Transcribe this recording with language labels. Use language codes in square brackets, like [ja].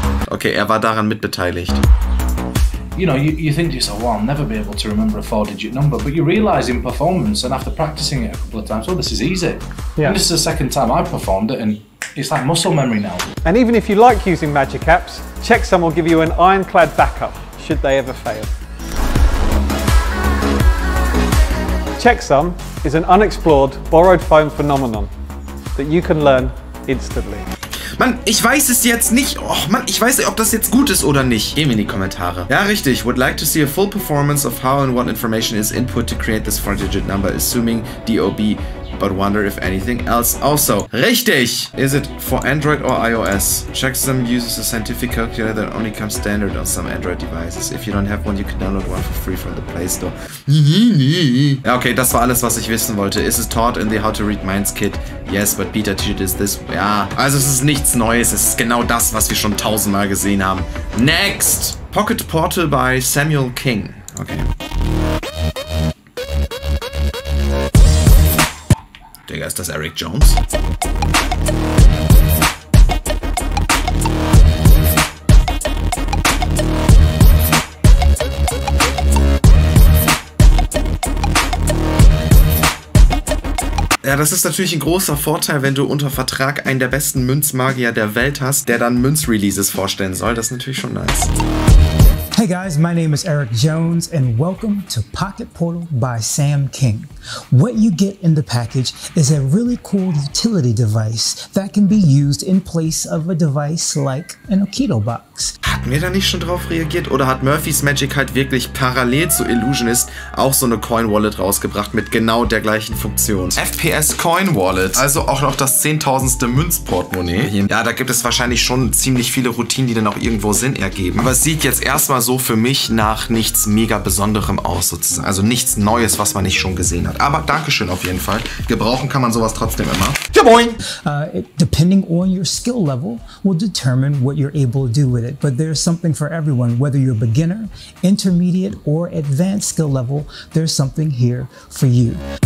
[de] Okay, er war daran mitbeteiligt. [en] You know, you think to yourself, well, I'll never be able to remember a 4-digit number, but you realise in performance and after practicing it a couple of times, oh, this is easy. Yeah. And this is the second time I've performed it and it's like muscle memory now. And even if you like using magic apps, Checksum will give you an ironclad backup should they ever fail. Checksum is an unexplored, borrowed phone phenomenon that you can learn instantly. [de] Mann, ich weiß es jetzt nicht. Oh, Mann, ich weiß nicht, ob das jetzt gut ist oder nicht. Gehen wir in die Kommentare. Ja, richtig. [en] Would like to see a full performance of how and what information is input to create this 4-digit number, assuming DOB, but wonder if anything else also. [de] Richtig! [en] Is it for Android or iOS? Checksum uses a scientific calculator that only comes standard on some Android devices. If you don't have one, you can download one for free from the Play Store. [de] Ja, okay, das war alles, was ich wissen wollte. [en] Is it taught in the How to Read Minds Kit? Yes, but beta teaches is this. [de] Ja, also es ist nichts Neues. Es ist genau das, was wir schon 1000-mal gesehen haben. [en] Next! Pocket Portal by Samuel King. [de] Okay. Digga, ist das Eric Jones? Ja, das ist natürlich ein großer Vorteil, wenn du unter Vertrag einen der besten Münzmagier der Welt hast, der dann Münzreleases vorstellen soll. Das ist natürlich schon nice. [en] Hey guys, my name is Eric Jones and welcome to Pocket Portal by Sam King. What you get in the package is a really cool utility device that can be used in place of a device like an Okito box. [de] Hatten wir da nicht schon drauf reagiert? Oder hat Murphy's Magic halt wirklich parallel zu Ellusionist auch so eine Coin Wallet rausgebracht mit genau der gleichen Funktion? FPS Coin Wallet, also auch noch das 10.000. Münzportemonnaie. Ja, da gibt es wahrscheinlich schon ziemlich viele Routinen, die dann auch irgendwo Sinn ergeben. Aber es sieht jetzt erstmal so für mich nach nichts mega Besonderem aus, sozusagen. Also nichts Neues, was man nicht schon gesehen hat. Aber Dankeschön auf jeden Fall. Gebrauchen kann man sowas trotzdem immer. Ja, moin! [en] Depending on your skill level will determine what you're able to do with it. But there's something for everyone. Whether you're beginner, intermediate, or advanced skill level, there's something here for you.